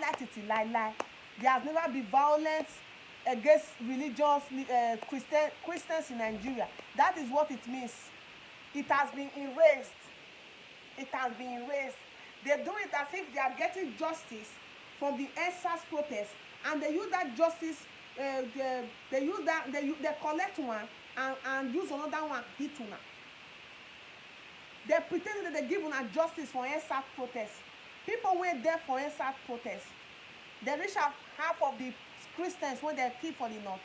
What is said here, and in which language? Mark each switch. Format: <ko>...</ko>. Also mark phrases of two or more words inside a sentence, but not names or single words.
<en>There has never been violence against religious Christians in Nigeria. That is what it means. It has been erased. It has been erased. They do it as if they are getting justice from the EndSARS protest. And they use that justice, they collect one and use another one, hit una. They pretend that they give una justice for EndSARS protest. People went there for EndSARS protest. They reach half of the Christians when they kill for the north.</en>